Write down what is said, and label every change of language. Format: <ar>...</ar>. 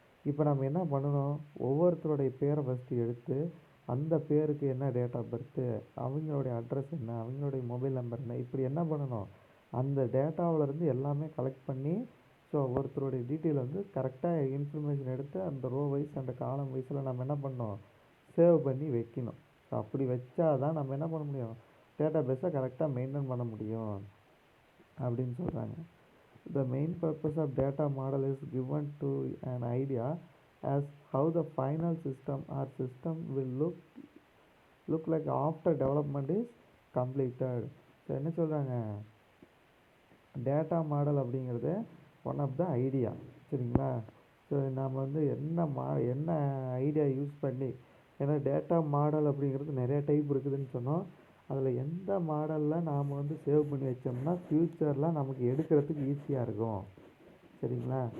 <ta>இப்போ நம்ம என்ன பண்ணணும், ஒவ்வொருத்தருடைய பேரை ஃபஸ்ட்டு எடுத்து அந்த பேருக்கு என்ன டேட் ஆஃப் பர்த்து, அவங்களுடைய அட்ரஸ் என்ன, அவங்களுடைய மொபைல் நம்பர் என்ன, இப்படி என்ன பண்ணணும், அந்த டேட்டாவிலேருந்து எல்லாமே கலெக்ட் பண்ணி ஸோ ஒருத்தருடைய டீட்டெயில் வந்து கரெக்டாக இன்ஃபர்மேஷன் எடுத்து அந்த ரோ வைஸ் அந்த காலம் வைஸில் நம்ம என்ன பண்ணணும், சேவ் பண்ணி வைக்கணும். ஸோ அப்படி வச்சா தான் நம்ம என்ன பண்ண முடியும், டேட்டா பேஸை கரெக்டாக மெயின்டைன் பண்ண முடியும் அப்படின்னு சொல்கிறாங்க.</ta> <en>The main purpose of data model is given to an idea as how the final system or system will look like after development is completed.</en> <ta>So என்ன சொல்கிறாங்க, டேட்டா மாடல் அப்படிங்கிறது ஒன் ஆஃப் த ஐடியா. சரிங்களா. So நாம் வந்து என்ன idea use பண்ணி, ஏன்னா data model அப்படிங்கிறது நிறைய டைப் இருக்குதுன்னு சொன்னோம். அதில் எந்த மாடலில் நாம் வந்து சேவ் பண்ணி வச்சோம்னா ஃப்யூச்சரில் நமக்கு எடுக்கிறதுக்கு ஈஸியாக இருக்கும். சரிங்களா.</ta>